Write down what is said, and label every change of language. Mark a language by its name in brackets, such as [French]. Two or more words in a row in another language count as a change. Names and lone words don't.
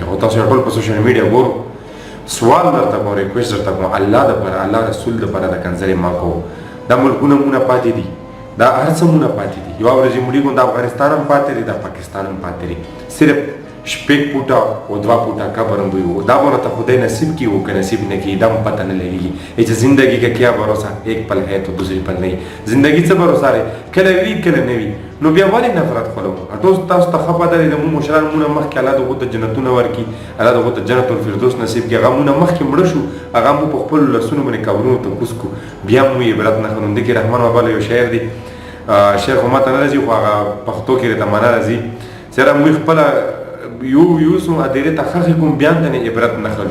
[Pashto] خو تاسو ټول په سوشل میډیا ګورو. سوال درته کوم، ریکویسټ درته کوم، الله دپاره، الله رسول دپاره د کنځلې مه کوو. دا ملکونه مونه پاتې دي، دا هر څه مونه پاتې دي. یوه ورځ مړي کوم د افغانستان هم پاتې دي، د پاکستان هم پاتې دي. صرف شپږ فوټه او 2 فوټه قبر هم دوی دا به راته خدای نصیب کړي او که نصیب نه کړي دا هم پته نه لګېږي چې [Urdu] زندگی کا کیا بھروسہ، ایک پل ہے تو دوسری پل نہیں. [Pashto] زندگی څه بھروسه دی، کله وي کله نه وي. نو بیا ولې نفرت خپلوو؟ ټول تاسو ته ښه پته دی د مونږ مشران مونه مخکې الله د هغو ته جنتونه ورکړي، الله د هغو ته جنت الفردوس نصیب کړي. هغه مونه مخکې مړه شو، هغه مو په خپلو لاسونو باندې قبرونو ته کوز کړو، بیا مو عبرت نه اخلو. دې کې رحمان بابا له یو شاعر دی، شعر خو ماته نه راځي خو هغه پښتو کې راته معنا راځي، سره موږ خپله یو سو ادیرې ته خښې کوم بیان ته نه عبرت نه خلو.